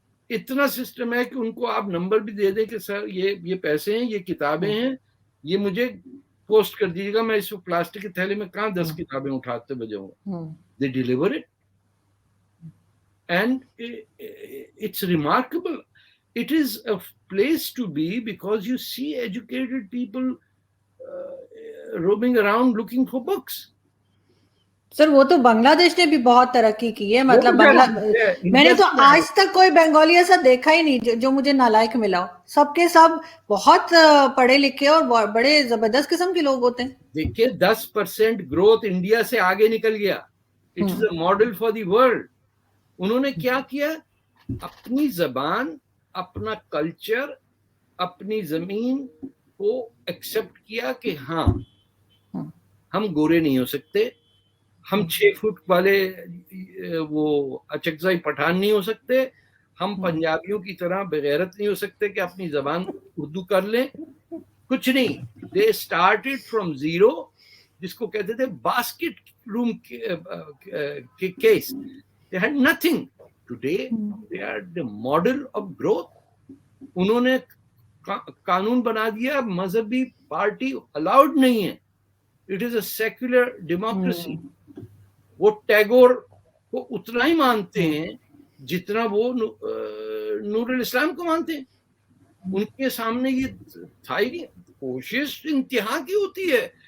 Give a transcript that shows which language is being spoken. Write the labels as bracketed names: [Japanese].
[Urdu] اتنا سسٹم ہے کہ ان کو آپ نمبر بھی دے دیں کہ سر یہ پیسے ہیں, یہ کتابیں ہیں, یہ مجھے پوسٹ کر دیجیے گا, میں اس پلاسٹک کے تھیلے میں کہاں 10 کتابیں اٹھاتے بجاؤں گا. [English] They deliver it and it's remarkable. It is a place to be because you see educated people roaming around looking for books. [Urdu] سر وہ تو بنگلہ دیش نے بھی بہت ترقی کی ہے, مطلب میں نے تو آج تک کوئی بنگالی ایسا دیکھا ہی نہیں جو مجھے نالائق ملا ہو. سب کے سب بہت پڑھے لکھے اور بڑے زبردست قسم کے لوگ ہوتے ہیں. دیکھیے 10% گروتھ انڈیا سے آگے نکل گیا. [English] It is a model for the world. [Urdu] انہوں نے کیا کیا, اپنی زبان, اپنا کلچر, اپنی زمین کو ایکسپٹ کیا کہ ہاں ہم گورے نہیں ہو سکتے, ہم 6 فٹ والے وہ اچکزائی پٹھان نہیں ہو سکتے, ہم پنجابیوں کی طرح بغیرت نہیں ہو سکتے کہ اپنی زبان اردو کر لیں. کچھ نہیں. [English] they started from zero, [Urdu] جس کو کہتے تھے [English] Basket room case. They had nothing. Today they are the model of growth. [Urdu] انہوں نے قانون بنا دیا مذہبی پارٹی الاؤڈ نہیں ہے. [English] It is a secular democracy. [Urdu] وہ ٹیگور کو اتنا ہی مانتے ہیں جتنا وہ نور الاسلام کو مانتے ہیں. ان کے سامنے یہ تھا ہی نہیں. کوشش انتہا کی ہوتی ہے.